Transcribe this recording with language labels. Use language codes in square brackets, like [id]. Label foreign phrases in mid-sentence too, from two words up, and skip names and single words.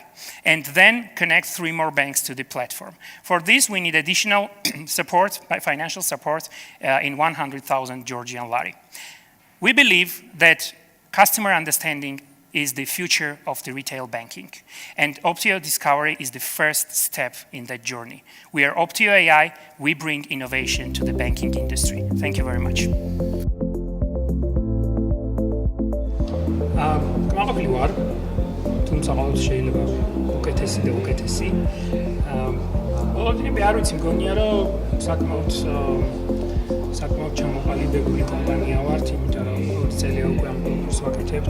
[en] And then connect 3 more banks to the platform. For this, we need additional support, financial support in 100,000 Georgian lari. We believe that customer understanding is the future of the retail banking. And Optio Discovery is the first step in that journey. We are Optio AI. We bring innovation to the banking industry. Thank you very much. [ka] კმაყოფილი ვარ, თუმცა ყოველთვის შეიძლება უკეთესი და უკეთესი. მე არ ვიცი, მგონია რომ საკმაოდ ჩამოყალიბებული კომპანია ვართ, იმიტომ რომ ორი წელია უკვე ამ კონკურსს ვაკეთებთ.